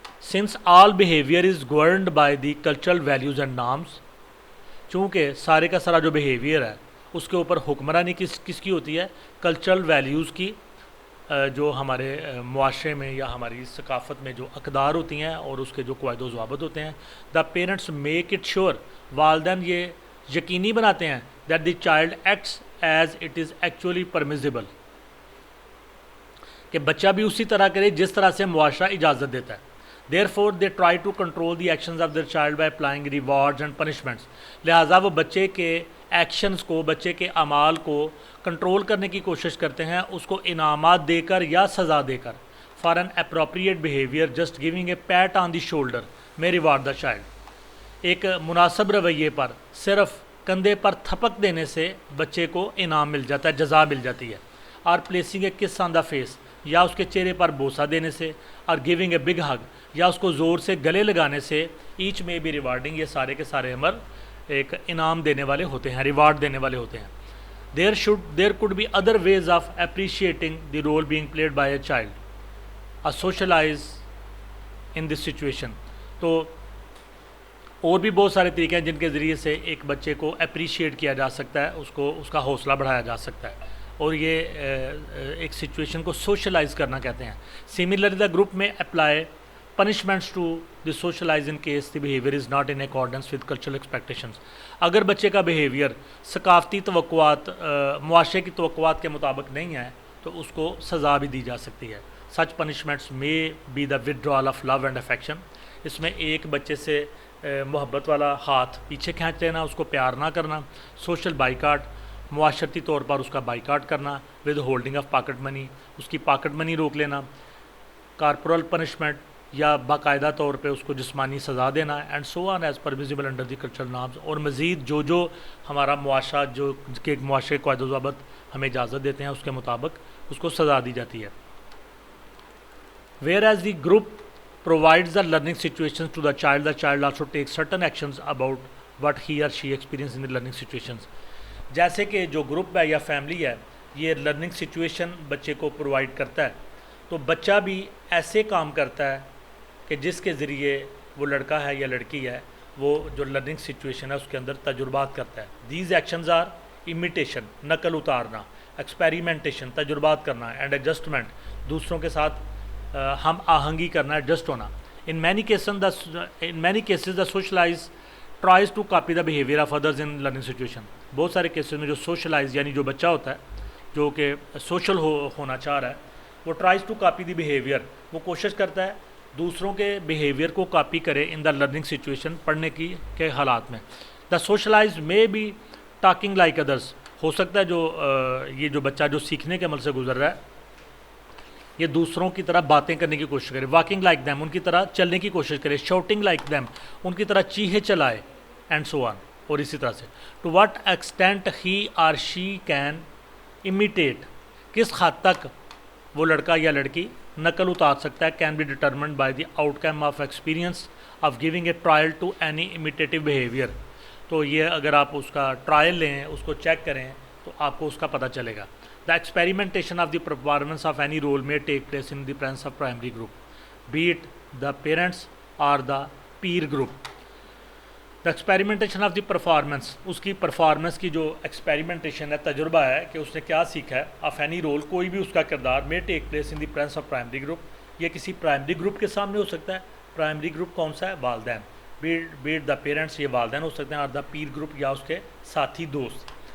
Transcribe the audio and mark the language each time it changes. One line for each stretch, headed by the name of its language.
English: since all behavior is governed by the cultural values and norms,
Urdu: چونکہ سارے کا سارا جو بیہیویئر ہے اس کے اوپر حکمرانی کس کی ہوتی ہے؟ کلچرل ویلیوز کی، جو ہمارے معاشرے میں یا ہماری ثقافت میں جو اقدار ہوتی ہیں اور اس کے جو قواعد و ضوابط ہوتے ہیں.
English: the parents make it sure,
Urdu: والدین یہ یقینی بناتے ہیں
English: that the child acts as it is actually permissible,
Urdu: کہ بچہ بھی اسی طرح کرے جس طرح سے معاشرہ اجازت دیتا ہے.
English: Therefore they try to control the actions of their child by applying rewards and punishments.
Urdu: لہٰذا وہ بچے کے ایکشنز کو، بچے کے اعمال کو کنٹرول کرنے کی کوشش کرتے ہیں، اس کو انعامات دے کر یا سزا دے کر.
English: For an appropriate behavior, just giving a pat on the shoulder may reward the child.
Urdu: ایک مناسب رویے پر صرف کندھے پر تھپک دینے سے بچے کو انعام مل جاتا ہے، جزا مل جاتی ہے. اور
English: placing a kiss on the face,
Urdu: یا اس کے چہرے پر بوسہ دینے سے. اور
English: giving a big hug,
Urdu: یا اس کو زور سے گلے لگانے سے.
English: each may be rewarding,
Urdu: یہ سارے کے سارے عمل ایک انعام دینے والے ہوتے ہیں، ریوارڈ دینے والے ہوتے ہیں.
English: There could be other ways of appreciating the role being played by a child. Socialize in this situation.
Urdu: تو اور بھی بہت سارے طریقے ہیں جن کے ذریعے سے ایک بچے کو اپریشیٹ کیا جا سکتا ہے، اس کا حوصلہ بڑھایا جا سکتا ہے، اور یہ ایک سچویشن کو سوشلائز کرنا کہتے ہیں.
English: Similarly the group may apply punishments to the socialize in case the behavior is not in accordance with cultural expectations.
Urdu: اگر بچے کا بیہیویئر ثقافتی توقعات، معاشرے کی توقعات کے مطابق نہیں ہے تو اس کو سزا بھی دی جا سکتی ہے.
English: such punishments may be the withdrawal of love and affection.
Urdu: اس میں ایک بچے سے محبت والا ہاتھ پیچھے کھینچ لینا، اس کو پیار نہ کرنا، سوشل بائیکاٹ، معاشرتی طور پر اس کا بائیکاٹ کرنا،
English: withholding of pocket money,
Urdu: اس کی پاکٹ منی روک لینا، کارپورل پنشمنٹ یا باقاعدہ طور پہ اس کو جسمانی سزا دینا،
English: and so on is permissible under the cultural norms,
Urdu: اور مزید جو ہمارا معاشرہ جو کہ معاشرے قواعد و ضوابط ہمیں اجازت دیتے ہیں اس کے مطابق اس کو سزا دی جاتی ہے.
English: Whereas the group provides the learning situations to the child also takes certain actions about what he or she experiences in the learning situations.
Urdu: جیسے کہ جو گروپ ہے یا فیملی ہے یہ لرننگ سچویشن بچے کو پرووائڈ کرتا ہے، تو بچہ بھی ایسے کام کرتا ہے کہ جس کے ذریعے وہ لڑکا ہے یا لڑکی ہے وہ جو لرننگ سچویشن ہے اس کے اندر تجربات کرتا ہے.
English: these actions are imitation,
Urdu: نقل اتارنا، ایکسپیریمنٹیشن، تجربات کرنا، اینڈ ایڈجسٹمنٹ، دوسروں کے ساتھ ہم آہنگی کرنا، ایڈجسٹ ہونا.
English: In many cases the socialize tries to copy the behaviour of others in learning situation.
Urdu: بہت سارے کیسز میں جو سوشلائز یعنی جو بچہ ہوتا ہے جو کہ سوشل ہونا چاہ رہا ہے وہ
English: tries to copy the behaviour,
Urdu: وہ کوشش کرتا ہے دوسروں کے بیہیویئر کو کاپی کرے
English: in the learning situation,
Urdu: پڑھنے کے حالات میں.
English: the socialize may be talking like others,
Urdu: ہو سکتا ہے یہ جو بچہ جو سیکھنے کے عمل سے گزر رہا ہے یہ دوسروں کی طرح باتیں کرنے کی کوشش کرے،
English: walking like them,
Urdu: ان کی طرح چلنے کی کوشش کرے،
English: shouting like them,
Urdu: ان کی طرح چیخے چلائے، اینڈ سو آن. اور اسی طرح سے
English: to what extent he or she can imitate,
Urdu: کس حد تک وہ لڑکا یا لڑکی نقل اتار سکتا ہے،
English: Can be determined by the outcome of experience of giving a trial to any imitative behaviour.
Urdu: تو یہ اگر آپ اس کا ٹرائل لیں، اس کو چیک کریں تو آپ کو اس کا پتہ چلے گا.
English: The experimentation of the performance of any role may take place in the presence of primary group, be it the parents or the peer group. The experimentation of the performance،
Urdu: اس کی performance کی جو experimentation ہے، تجربہ ہے کہ اس نے کیا سیکھا ہے،
English: of any role,
Urdu: کوئی بھی اس کا کردار،
English: may take place in the presence of primary group،
Urdu: یہ کسی پرائمری گروپ کے سامنے ہو سکتا ہے. پرائمری گروپ کون سا ہے؟ والدین.
English: be it the parents،
Urdu: یہ والدین ہو سکتے ہیں، اور
English: the peer group
Urdu: یا اس کے ساتھی دوست.